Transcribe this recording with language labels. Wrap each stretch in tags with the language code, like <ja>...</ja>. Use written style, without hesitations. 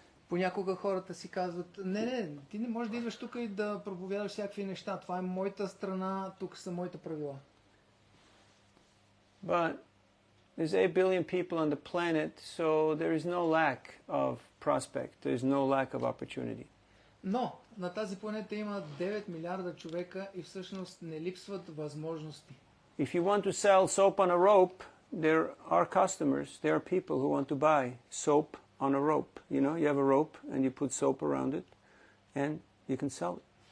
<bg>Понякога хората си казват, не, ти не можеш да идваш тук и да проповядаш всякакви неща. Това е моята страна, тук са моите правила.</bg> <en>But there's 8 billion people on the planet, so there is no lack of prospect, there is no lack of opportunity.</en> <bg>Но на тази планета има 9 милиарда човека и всъщност не липсват възможности.</bg> <en>If you want to sell soap on a rope, there are customers, there are people who want to buy soap on a rope. You have a rope and you put soap around it and you can sell it.</en>